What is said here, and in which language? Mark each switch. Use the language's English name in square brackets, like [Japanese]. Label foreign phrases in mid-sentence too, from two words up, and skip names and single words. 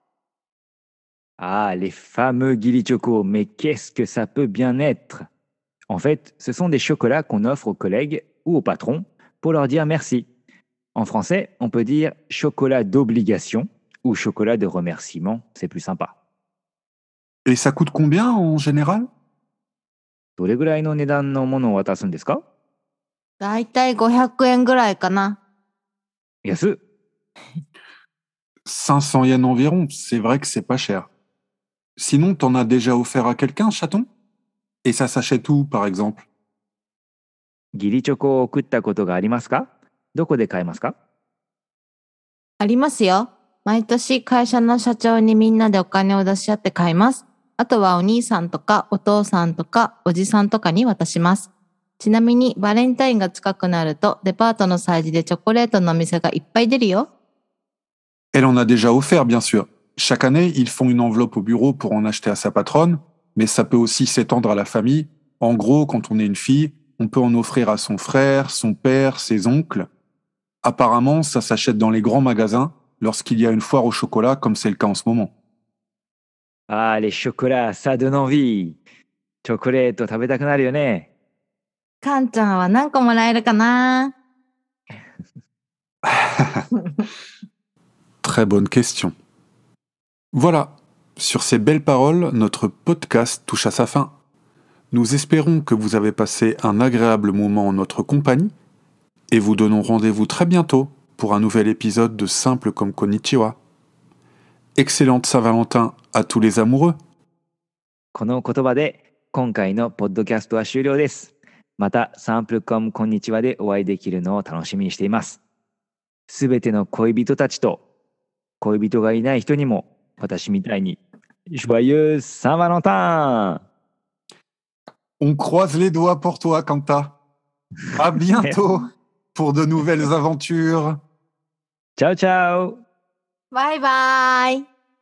[French] Ah, les fameux Gili Choco, mais qu'est-ce que ça peut bien être? En fait, ce sont des chocolats qu'on offre aux collègues ou aux patrons pour leur dire merci. En français, on peut dire chocolat d'obligation ou chocolat de remerciement, c'est plus sympa. Et ça coûte combien en général? [Japanese] どれぐらいの値段のものを渡すんですか？だいたい500円ぐらいかな。安っ。 [French] 500 yens environ, c'est vrai que c'est pas cher. Sinon, t'en as déjà offert à quelqu'un, chaton? Et ça s'achète où, par exemple? [Japanese] ギリチョコを送ったことがありますか？どこで買えますか？ありますよ。毎年会社の社長にみんなでお金を出し合って買います。あとはお兄さんとかお父さんとかおじさんとかに渡します。ちなみにバレンタインが近くなるとデパートの催事でチョコレートのお店がいっぱい出るよ。 [French] Elle en a déjà offert, bien sûr. Chaque année, ils font une enveloppe au bureau pour en acheter à sa patronne, mais ça peut aussi s'étendre à la famille. En gros, quand on est une fille, on peut en offrir à son frère, son père, ses oncles. Apparemment, ça s'achète dans les grands magasins lorsqu'il y a une foire au chocolat, comme c'est le cas en ce moment. Ah, les chocolats, ça donne envie. [Japanese] チョコレート食べたくなるよね。かんちゃんは何個もらえるかな？ [French] Très bonne question. Voilà, sur ces belles paroles, notre podcast touche à sa fin. Nous espérons que vous avez passé un agréable moment en notre compagnie et vous donnons rendez-vous très bientôt pour un nouvel épisode de Simple comme Konnichiwa. Excellente Saint-Valentin à tous les amoureux. [Japanese] この言葉で今回のポッドキャストは終了です。またサンプルコムこんにちはでお会いできるのを楽しみにしています。すべての恋人たちと恋人がいない人にも私みたいに [French] Joyeux Saint-Valentin! On croise les doigts pour toi, Kanta. À bientôt pour de nouvelles aventures. [Italian] Ciao ciao! [Japanese] バイバイ。